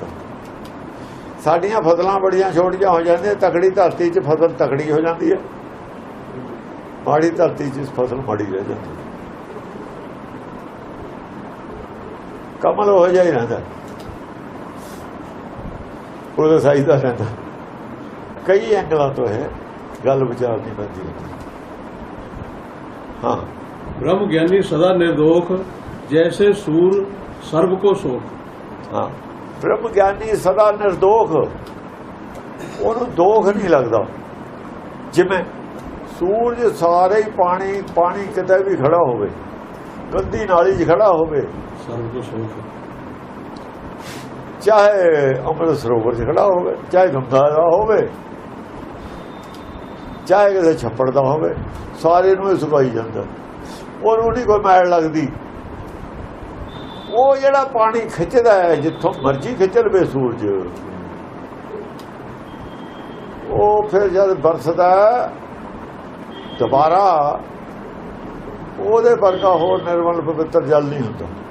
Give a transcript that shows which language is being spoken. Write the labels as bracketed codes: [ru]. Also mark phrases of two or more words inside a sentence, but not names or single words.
[pa] ਸਾਡੀਆਂ ਫਸਲਾਂ ਬੜੀਆਂ ਛੋਟੀਆਂ ਹੋ ਜਾਂਦੀਆਂ, ਤਕੜੀ ਧਰਤੀ 'ਚ ਫਸਲ ਤਕੜੀ ਹੋ ਜਾਂਦੀ ਹੈ, ਮਾੜੀ ਧਰਤੀ 'ਚ ਫਸਲ ਮਾੜੀ ਰਹਿ ਜਾਂਦੀ ਹੈ। ਕਮਲ ਹੋ ਜਾਈ ਰਹਿੰਦਾ, ਉਹਦਾ ਸਾਈਜ਼ ਦਾ ਰਹਿੰਦਾ। ਕਈ ਐਂਗਲਾਂ ਤੋਂ ਹੈ ਗੱਲ, ਵਿਚਾਰ ਨਹੀਂ ਬਣਦੀ। ਹਾਂ, ਬ੍ਰਹਮ ਗਿਆਨੀ ਸਦਾ ਨਿਰਦੋਖ ਜੈਸੇ ਸੂਰ ਸਰਬ ਕੋ ਸੋਖ। ਹਾਂ, ਬ੍ਰਹਮ ਗਿਆਨੀ ਸਦਾ ਨਿਰਦੋਖ, ਉਹਨੂੰ ਦੋਖ ਨਹੀਂ ਲੱਗਦਾ। ਜਿਵੇਂ ਸੂਰਜ ਸਾਰੇ ਹੀ ਪਾਣੀ, ਪਾਣੀ ਕਿਤੇ ਵੀ ਖੜਾ ਹੋਵੇ, ਗੰਦੀ ਨਾਲੀ 'ਚ ਖੜਾ ਹੋਵੇ, ਸਰਬ ਕੋ ਸੋਖ। ਚਾਹੇ ਅੰਮ੍ਰਿਤ ਸਰੋਵਰ 'ਚ ਖੜਾ ਹੋਵੇ, ਚਾਹੇ ਗੰਗਾ ਦਾ ਹੋਵੇ, ਚਾਹੇ ਕਿਸੇ ਛੱਪੜ ਦਾ ਹੋਵੇ, ਸਾਰੇ ਨੂੰ ਸੁਕਾਈ ਜਾਂਦਾ। ਉਹਨੂੰ ਨਹੀਂ ਕੋਈ ਮੈਲ ਲੱਗਦੀ। ਉਹ ਜਿਹੜਾ ਪਾਣੀ ਖਿੱਚਦਾ ਹੈ, ਜਿੱਥੋਂ ਮਰਜ਼ੀ ਖਿੱਚ ਲਵੇ ਸੂਰਜ, ਉਹ ਫਿਰ ਜਦ ਬਰਸਦਾ ਦੁਬਾਰਾ, ਉਹਦੇ ਵਰਗਾ ਹੋਰ ਨਿਰਮਲ ਪਵਿੱਤਰ ਜਲ ਨਹੀਂ ਹੁੰਦਾ।